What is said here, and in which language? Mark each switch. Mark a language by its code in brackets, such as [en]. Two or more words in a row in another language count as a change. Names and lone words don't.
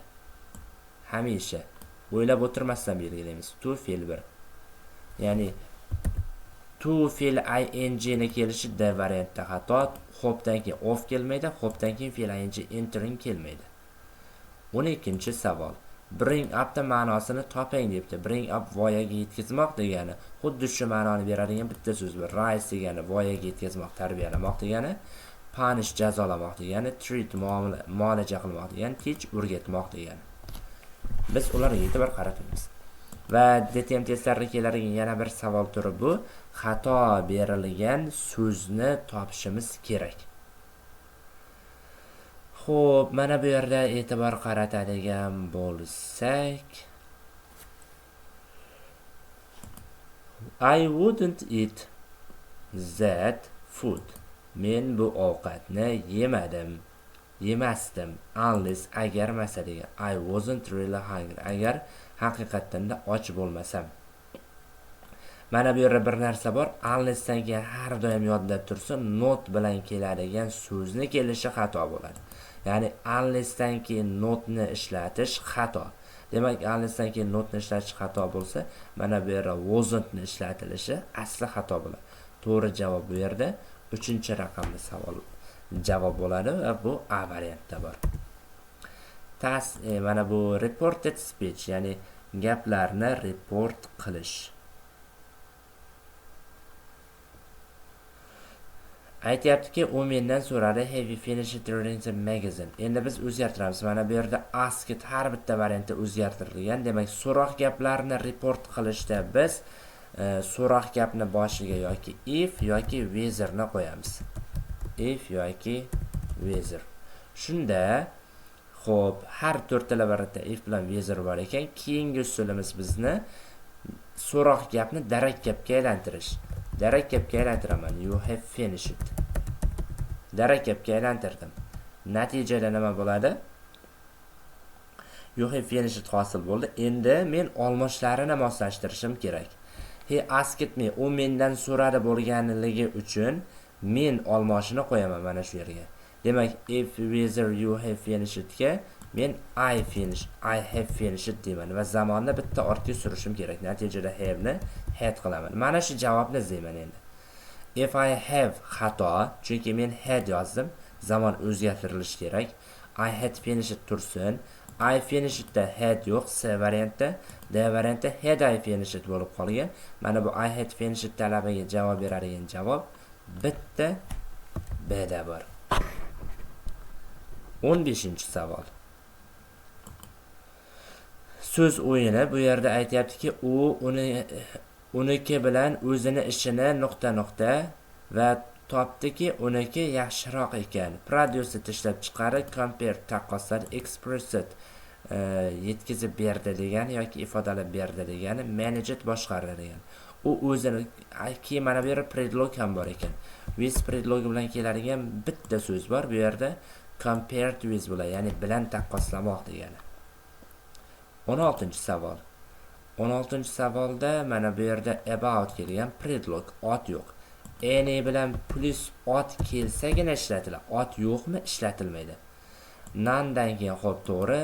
[uz] Hamisha o'ylab o'tirmasdan belgilaymiz. To fe'l 1. Ya'ni to fe'l ing ni kelishi d variantda xato. Hope'dan keyin of kelmaydi, hope'dan keyin fe'l ing entering kelmaydi. 12. savol. [en] Bring up [uz] da ma'nosini toping debdi. [en] Bring up [uz] voyaga yetkazmoq degani, xuddi shu ma'noni beradigan bitta so'z bor. Rise degani voyaga yetkazmoq, tarbiyalamoq degani, punish jazolamoq degani, treat muolaja qilmoq degani, teach o'rgatmoq degani. Biz ularga e'tibor qaratamiz. Va DTM testlarida keladigan yana bir savol turi bu, xato berilgan so'zni topishimiz kerak. Xo'p, mana bu yerda e'tibor qaratadigan bo'lsak, [en] I wouldn't eat that food. [uz] Men bu ovqatni yemasdim. Unless agar masalan, [en] I wasn't really hungry. [uz] Agar haqiqatan da och bo'lmasam. Mana bu yerda bir narsa bor. Unlessdan keyin har doim yodda tursin, not bilan keladigan so'zni kelishi xato bo'ladi. Ya'ni unlessdan keyin notni ishlatish xato. Demak, unlessdan keyin notni ishlatish xato bo'lsa, mana bu yerda wasn't ni ishlatilishi asli xato bo'ladi. To'g'ri javob bu yerda 3-raqamli savol javob bo'ladi va bu A variantda bor. Mana bu [en] reported speech, [uz] ya'ni gaplarni report qilish. Aytyaptiki, u mendan so'radi, [en] have you finished reading the magazine? [uz] Endi biz o'zgartiramiz. Mana bu yerda asked har bitta variantda o'zgartirilgan. Demak, so'roq gaplarni report qilishda biz so'roq gapni boshiga yoki if yoki whether ni qo'yamiz. If yoki whether. Shunda, xo'p, har to'rttala variantda if bilan whether bor ekan, keyingi usulimiz bizni so'roq gapni darak gapga aylantirish. Darak gapga aylantiraman. [en] You have finished. [uz] Darak gapga aylantirdim. Natijada nima bo'ladi? [en] You have finished [uz] hosil bo'ldi. Endi men olmoshlarini moslashtirishim kerak. [en] He asked me, [uz] u mendan so'radi bo'lganligi uchun men olmoshini qo'yaman mana shu yerga. Demak, [en] if whether you have finished [uz] ga men [en] I have finished [uz] deyman va zamonni bitta ortga surishim kerak. Natijada have ni had qilaman. Mana shu javobni izlayman endi. [en] If I have [uz] xato, chunki men had yozdim, zamon o'zgartirilishi kerak. [en] I had finished [uz] tursin. [en] I finished [uz] da had yo'q, C variantda, D variantda [en] had I finished [uz] bo'lib qolgan. Mana bu [en] I had finished [uz] talabiga javob beradigan javob bitta B da bor. 15-savol. So'z o'yini. Bu yerda aytayaptiki, u uniki bilan o'zini ishini nuqta va topdiki, uniki yaxshiroq ekan. Producer ishlab chiqarib, compare taqqosladi, expressed yetkazib berdi degani yoki ifodalab berdi degani, managed boshqardi degani. U o'zini keyin mana bu yerda predlog ham bor ekan. With predlog bilan keladigan bitta so'z bor. Bu yerda [en] compared with [uz] bo'ladi, ya'ni bilan taqqoslamoq degani. 16-savol. 16-savolda mana bu yerda about kelgan, predlog, ot yo'q. Any bilan plus ot kelsagina ishlatiladi. Ot yo'qmi, ishlatilmaydi. None dan keyin xo'p to'g'ri.